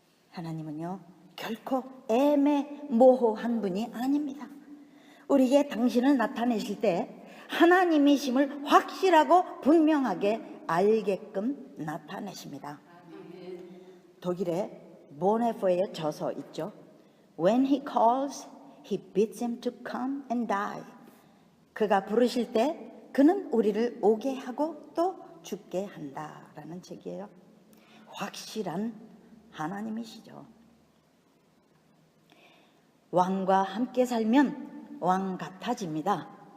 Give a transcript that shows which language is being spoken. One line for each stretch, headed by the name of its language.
Korean: 하나님은요 결코 애매모호한 분이 아닙니다. 우리에게 당신을 나타내실 때 하나님이심을 확실하고 분명하게 알게끔 나타내십니다. 독일의 보네포의 저서 있죠.
English: When he calls, he bids him to come and die.
Korean: 그가 부르실 때 그는 우리를 오게 하고 또 죽게 한다라는 책이에요. 확실한 하나님이시죠. 왕과 함께 살면 왕 같아집니다.